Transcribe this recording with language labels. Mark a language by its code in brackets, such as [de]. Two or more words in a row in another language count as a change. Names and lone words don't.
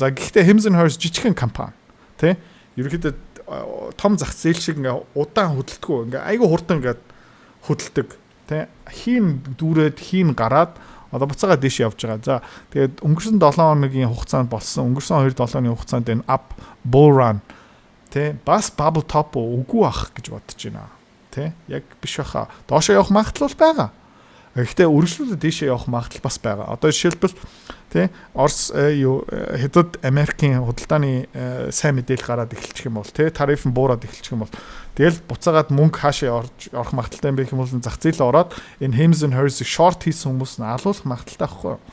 [mn] За гэхдээ Hims and Hers жижигхэн компани тий. Ерөөхдөө том зах зээл шиг ингээ удаан хөдөлтгөө ингээ айгүй хурдан ингээ хөдөлдөг тий. Хийн дүүрээд хийн гараад одоо буцаага дэш явж байгаа. За тэгээд өнгөрсөн 7 хоногийн хугацаанд болсон өнгөрсөн 2-7 хоногийн хугацаанд энэ [en] up bull run [mn] тий бас [en] bubble top [mn] үгүй ах гэж бодож байна. Тий яг биш баха. Доошоо явах магадлал байгаа. Гэхдээ үргэлжлүүлээд дэшээ явах магадлал бас байгаа. Одоо жишээлбэл тий Орос хэдүүд Америкийн худалдааны сайн мэдээлэл гараад эхэлчих юм бол тий тариф нь буураад эхэлчих юм бол тэгэл буцаагаад мөнгө хаашаа орох магадлалтай юм бэ гэх юм бол зах зээлээ ороод энэ Hims and Hers-ийг short хийсэн хүмүүс нь алуулах магадлалтай байхгүй юу?